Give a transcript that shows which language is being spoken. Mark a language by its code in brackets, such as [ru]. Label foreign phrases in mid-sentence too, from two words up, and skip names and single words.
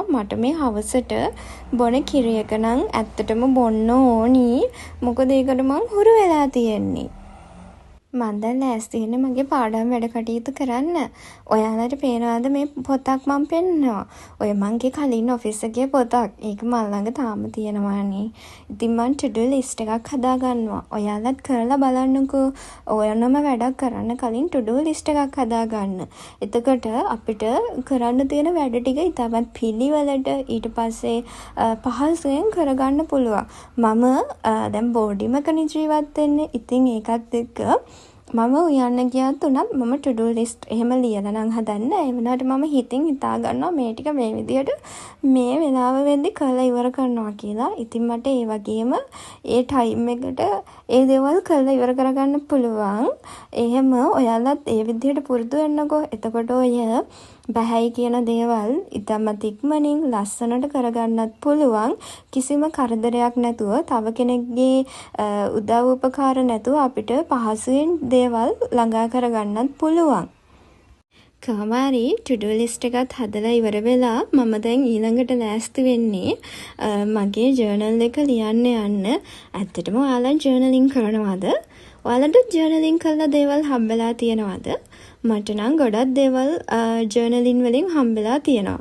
[si] මට මේ හවසට බොන කිරි එක නම් ඇත්තටම බොන්න ඕනි. මොකද ඒකට මං හුරු වෙලා තියෙන්නේ. මං දැන් ලෑස්ති වෙන්නේ මගේ පාඩම් වැඩ කටයුතු කරන්න. ඔයාලට පේනවාද මේ පොතක් මං පෙන්නනවා. ඔය මංගේ කලින් ඔෆිස් එකේ පොතක්. ඒක මං ළඟ තාම තියෙනවානේ. ඉතින් මං [en] to do list [si] එකක් හදාගන්නවා. ඔයාලත් කරලා බලන්නකෝ. ඕනම වැඩක් කරන්න කලින් [en] to do list [si] එකක් හදාගන්න. එතකොට අපිට කරන්න තියෙන වැඩ ටික ඉතාමත් පිළිවෙලට ඊට පස්සේ පහසුවෙන් කරගන්න පුළුවන්. මම දැන් බෝඩිමකනේ ජීවත් වෙන්නේ. ඉතින් ඒකත් එක්ක මම උයන්න ගියත් උනත් මම [en] to do list [si] එහෙම ලියලා නම් හදන්නේ. ඒ වුණාට මම හිතින් හිතා ගන්නවා මේ ටික මේ විදියට මේ වෙලාව වෙද්දි කරලා ඉවර කරනවා කියලා. ඉතින් මට ඒ වගේම ඒ ටයිම් එකට ඒ දේවල් කරලා ඉවර කරගන්න පුළුවන්. එහෙම ඔයාලත් ඒ විදියට පුරුදු වෙන්නකෝ. එතකොට ඔය බැහැයි කියන දේවල් ඉතාමත් ඉක්මනින් ලස්සනට කරගන්නත් පුළුවන්. කිසිම කරදරයක් නැතුව තව කෙනෙක්ගේ උදව් උපකාර නැතුව අපිට පහසුවෙන් දේවල් ළඟා කරගන්නත් පුළුවන්. කොහොමහරි [en] to do list [si] එකත් හදලා ඉවර වෙලා මම දැන් ඊළඟට ලෑස්ති වෙන්නේ මගේ ජර්නල් එක ලියන්න යන්න. ඇත්තටම ඔයාලා ජර්නලින් කරනවද? ඔයාලට ජර්නලින් කරලා දේවල් හම්බෙලා තියෙනවද? මට නම් ගොඩක් දේවල් ජර්නලින් වලින් හම්බෙලා තියෙනවා.